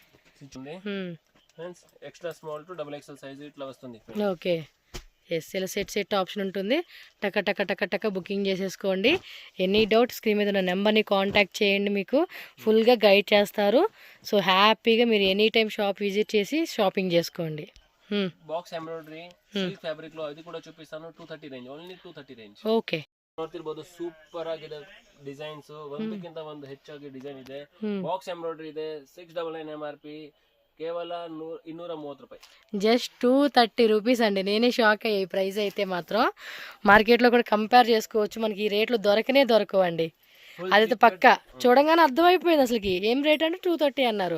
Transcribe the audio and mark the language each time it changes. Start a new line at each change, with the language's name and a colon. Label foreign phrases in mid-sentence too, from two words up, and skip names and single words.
Telugu: ఫ్రెండ్స్,
English: extra small to double XL size
Telugu: ఇట్లా వస్తుంది. ఓకే, ఎస్ ఇలా
English: set option
Telugu: ఉంటుంది. టక బుకింగ్ చేసేసుకోండి.
English: any doubt
Telugu: స్క్రీన్ మీద ఉన్న నెంబర్ని కాంటాక్ట్ చేయండి, మీకు ఫుల్గా గైడ్ చేస్తారు. సో హ్యాపీగా మీరు
English: any time shop visit
Telugu: చేసి షాపింగ్ చేసుకోండి.
English: box embroidery silk fabric
Telugu: లో అది కూడా చూపిస్తాను.
Kannada: 230 ರೇಂಜ್,
English: only 230 range.
Kannada: ಓಕೆ, ನೋಡ್ತಿರಬಹುದು ಸೂಪರ್ ಆಗಿದೆ ಡಿಸೈನ್ಸ್, ಒಂದಕ್ಕಿಂತ ಒಂದು ಹೆಚ್ಚಾಗಿ ಡಿಸೈನ್ ಇದೆ.
English: box embroidery
Kannada: ಇದೆ, 699 MRP,
Telugu: కేవలం 230 రూపాయలు. జస్ట్ 230 రూపీస్ అండి. నేనే షాక్ అయ్యే ప్రైస్ అయితే మాత్రం. మార్కెట్లో కూడా కంపేర్ చేసుకోవచ్చు, మనకి ఈ రేట్లు దొరకవండి. అదైతే పక్క చూడంగానే అర్థమైపోయింది అసలుకి ఏం రేట్ అంటే 230 అన్నారు.